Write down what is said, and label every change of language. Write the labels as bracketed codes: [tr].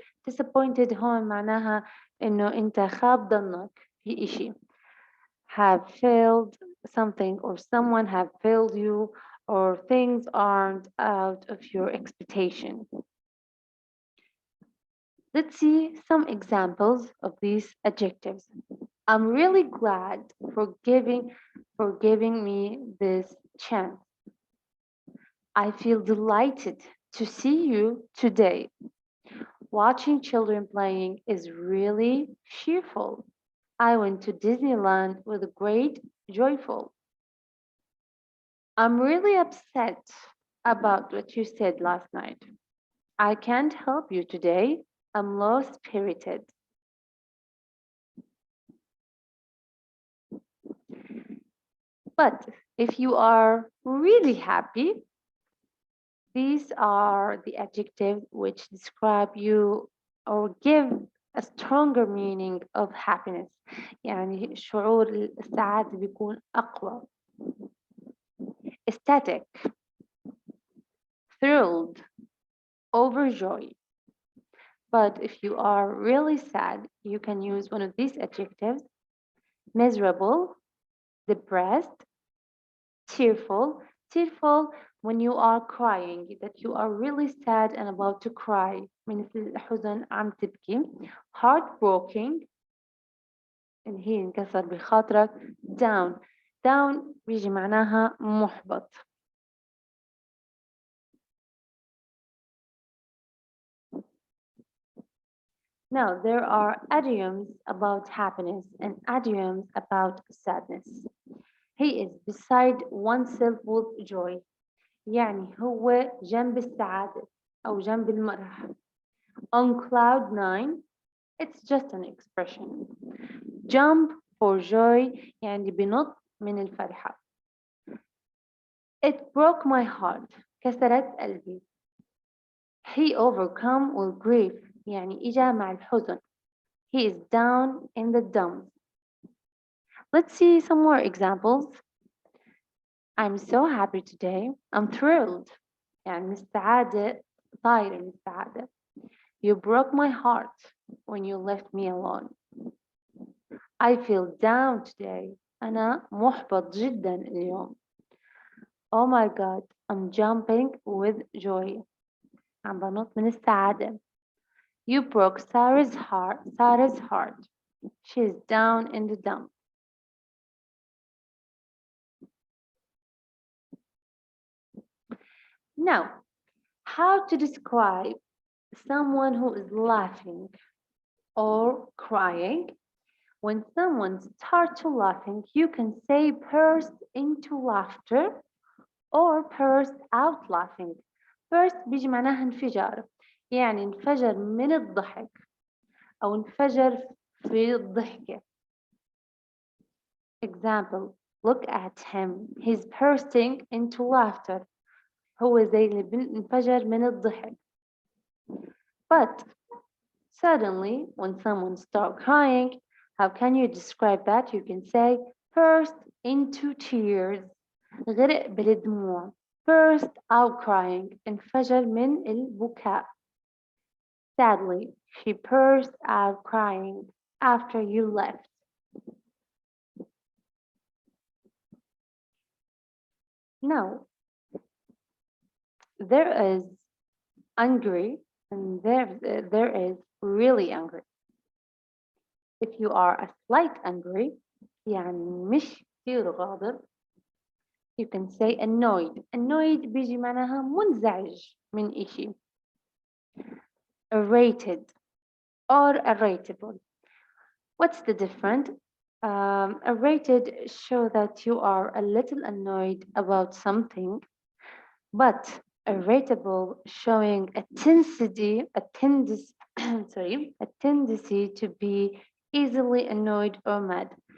[ar] Disappointed هون معناها إنه أنت خاب ظنك في إشي. [en] Have failed something or someone have failed you or things aren't out of your expectation. Let's see some examples of these adjectives. I'm really glad for giving me this chance. I feel delighted to see you today. Watching children playing is really cheerful. I went to Disneyland with great joyful. I'm really upset about what you said last night. I can't help you today. I'm low spirited. But if you are really happy, these are the adjectives which describe you or give a stronger meaning of happiness. [ar] يعني شعور السعادة بيكون أقوى. [en] Ecstatic, thrilled, overjoyed. But if you are really sad, you can use one of these adjectives: miserable, depressed, tearful. Tearful when you are crying, that you are really sad and about to cry. [ar] من الحزن عم تبكي. Heartbroken, إن هي انكسر بخاطرك. [en] Down. [ar] Down بيجي معناها محبط. [en] Now, there are idioms about happiness and idioms about sadness. He is beside oneself with joy. [ar] يعني هو جنب السعادة أو جنب المرح. [en] On cloud nine, it's just an expression. Jump for joy [ar] يعني بنط من الفرحة. [en] It broke my heart. [ar] كسرت قلبي. [en] He overcome with grief [ar] يعني إجا مع الحزن. [en] He is down in the dumps. Let's see some more examples. I'm so happy today. I'm thrilled. [ar] يعني من السعادة طايرة من السعادة. [en] You broke my heart when you left me alone. I feel down today. [ar] أنا محبط جدا اليوم. [en] Oh my God, I'm jumping with joy. [ar] عم بنط من السعادة. [en] You broke Sarah's heart. Sarah's heart. She's down in the dump. Now, how to describe someone who is laughing or crying? When someone starts to laughing, you can say burst into laughter or burst out laughing. [ar] Burst بيجي معناها انفجار. يعني انفجر من الضحك أو انفجر في الضحكة. [en] Example, look at him. He's bursting into laughter. [ar] هو زي اللي بنفجر من الضحك. [en] But suddenly, when someone starts crying, how can you describe that? You can say, burst into tears. [ar] غرق بالدموع. [en] Burst out crying. [ar] انفجر من البكاء. [en] Sadly, she burst out crying after you left. Now, there is angry and there is really angry. If you are a slight angry, [ar] يعني مش كثير غاضب, [en] you can say annoyed. [ar] Annoyed بيجي معناها منزعج من إشي. [en] Irritated or irritable. What's the difference? Irritated show that you are a little annoyed about something, but irritable showing a tendency, sorry, a tendency to be easily annoyed or mad.